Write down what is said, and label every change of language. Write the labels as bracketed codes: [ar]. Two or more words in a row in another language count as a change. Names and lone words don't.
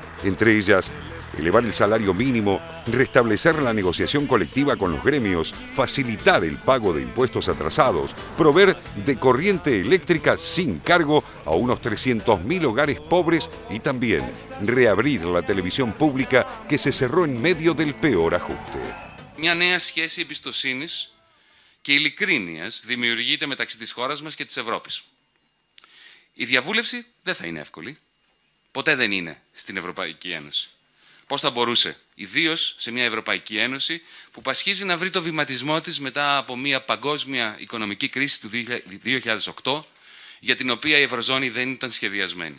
[es] Entre ellas, elevar el salario mínimo, restablecer la negociación colectiva con los gremios, facilitar el pago de impuestos atrasados, proveer de corriente eléctrica sin cargo a unos 300.000 hogares pobres y también reabrir la televisión pública que se cerró en medio del peor ajuste. [el] Μια νέα σχέση εμπιστοσύνης και ειλικρίνειας δημιουργείται μεταξύ της χώρας μας και της Ευρώπης. Η διαβούλευση δεν θα είναι εύκολη. Ποτέ δεν είναι στην Ευρωπαϊκή Ένωση. Πώς θα μπορούσε, ιδίως σε μια Ευρωπαϊκή Ένωση που πασχίζει να βρει το βηματισμό της μετά από μια παγκόσμια οικονομική κρίση του 2008, για την οποία η Ευρωζώνη δεν ήταν σχεδιασμένη.